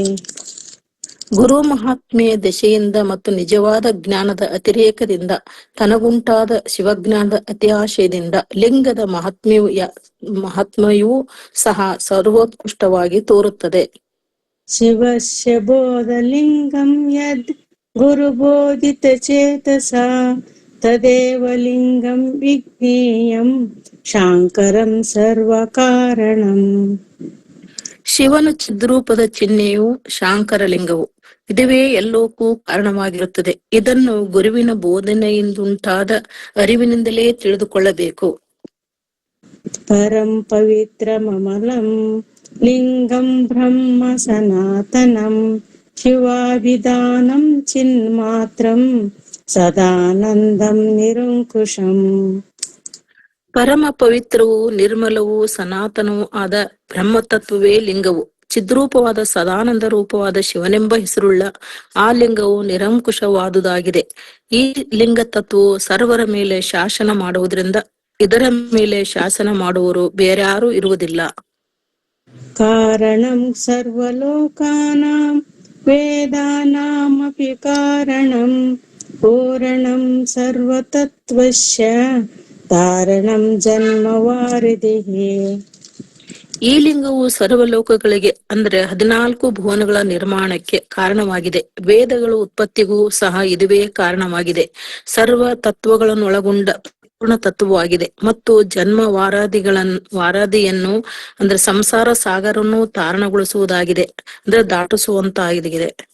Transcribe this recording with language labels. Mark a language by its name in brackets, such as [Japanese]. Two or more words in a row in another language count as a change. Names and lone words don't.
[Kannada] ಗುರು ಮಹಾತ್ಮೆಯ ದಶೆಯಿಂದ ಮತ್ತು ನಿಜವಾದ ಜ್ಞಾನದ ಅತಿರೇಕದಿಂದ ತನಗುಂಟಾದ ಶಿವಜ್ಞಾನದ ಅತ್ಯಾಶಯದಿಂದ ಲಿಂಗದ ಮಹಾತ್ಮೆಯೂ ಸಹ ಸರ್ವೋತ್ಕೃಷ್ಟವಾಗಿ ತೋರುತ್ತದೆ. [Sanskrit] ಶಿವಸ್ಯ ಬೋಧಲಿಂಗಂ ಯದ್ ಗುರುಬೋಧಿತ ಚೇತಸ ತದೇವ ಲಿಂಗಂ ವಿಜ್ಞೇಯಂ ಶಾಂಕರಂ ಸರ್ವಕಾರಣಂ. [Kannada] ಶಿವನ ಚಿದ್ರೂಪದ ಚಿಹ್ನೆಯು ಶಾಂಕರ ಲಿಂಗವು. ಇದುವೇ ಎಲ್ಲೋಕ್ಕೂ ಕಾರಣವಾಗಿರುತ್ತದೆ. ಇದನ್ನು ಗುರುವಿನ ಬೋಧನೆಯಿಂದುಂಟಾದ ಅರಿವಿನಿಂದಲೇ ತಿಳಿದುಕೊಳ್ಳಬೇಕು. [Sanskrit] ಪರಂ ಪವಿತ್ರಮಮಲಂ ಲಿಂಗಂ ಬ್ರಹ್ಮ ಸನಾತನಂ ಶಿವಾಭಿಧಾನಂ ಚಿನ್ಮಾತ್ರಂ ಸದಾನಂದಂ ನಿರಂಕುಶಂ. [Kannada] ಪರಮ ಪವಿತ್ರವೂ ನಿರ್ಮಲವೂ ಸನಾತನವೂ ಆದ ಬ್ರಹ್ಮತತ್ವವೇ ಲಿಂಗವು. ಚಿದ್ರೂಪವಾದ ಸದಾನಂದ ರೂಪವಾದ ಶಿವನೆಂಬ ಹೆಸರುಳ್ಳ ಆ ಲಿಂಗವು ನಿರಂಕುಶವಾದುದಾಗಿದೆ. ಈ ಲಿಂಗ ತತ್ವವು ಸರ್ವರ ಮೇಲೆ ಶಾಸನ ಮಾಡುವುದರಿಂದ ಇದರ ಮೇಲೆ ಶಾಸನ ಮಾಡುವವರು ಬೇರ್ಯಾರೂ ಇರುವುದಿಲ್ಲ. [Sanskrit] ಕಾರಣಂ ಸರ್ವಲೋಕಾನಾಂ ವೇದಾನಾಮಪಿ ಕಾರಣಂ ಪೂರಣಂ ಸರ್ವತತ್ವಸ್ಯ ಕಾರಣಂ ಜನ್ಮವಾರಿಧಿಃ. [Kannada] ಈ ಲಿಂಗವು ಸರ್ವಲೋಕಗಳಿಗೆ ಅಂದ್ರೆ 14 ಭುವನಗಳ ನಿರ್ಮಾಣಕ್ಕೆ ಕಾರಣವಾಗಿದೆ. ವೇದಗಳ ಉತ್ಪತ್ತಿಗೂ ಸಹ ಇದುವೇ ಕಾರಣವಾಗಿದೆ. ಸರ್ವ ತತ್ವಗಳನ್ನೊಳಗೊಂಡ ಪೂರ್ಣ ತತ್ವವಾಗಿದೆ ಮತ್ತು ಜನ್ಮ ವಾರಾದಿಯನ್ನು ಅಂದ್ರೆ ಸಂಸಾರ ಸಾಗರನ್ನು ತಾರಣಗೊಳಿಸುವುದಾಗಿದೆ, ಅಂದ್ರೆ ದಾಟಿಸುವಂತಾಗಿದೆ.